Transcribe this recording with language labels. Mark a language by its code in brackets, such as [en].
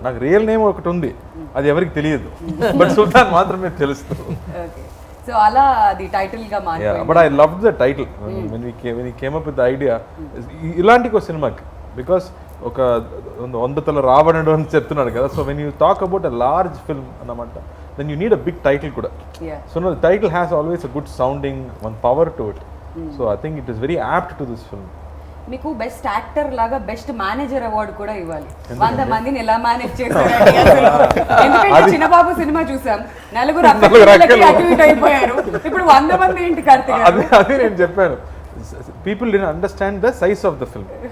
[te] నాకు real name ఒకటి ఉంది, అది ఎవరికి తెలియదు, బట్ సుల్తాన్ మాత్రమే తెలుస్తుంది. సో అలా అది టైటిల్ గా మారింది. [en] But I love the title when we came up with the idea. [te] ఇలాంటి ఒక సినిమాకి, బికాస్ ఒక 100 తల రావణుడు అని చెప్తున్నాడు కదా. [en] So when you talk about a large film అన్నమాట, then you need a big title kuda. So no, the title has always a good sounding, one power to it. So I think it is very apt to this film. [te] మీకు best actor లాగా best manager award కూడా ఇవ్వాలి. 100 మందిని ఎలా manage చేశారండి అసలు. ఎందుకంటే చిన్నబాబు cinema చూసాం, నలుగురు అటు ఇటు అయిపోయారు, ఇప్పుడు 100 మంది ఏంటి కార్తీక్ గారు? అదే నేను చెప్పాను, [en] People did understand the size of the film.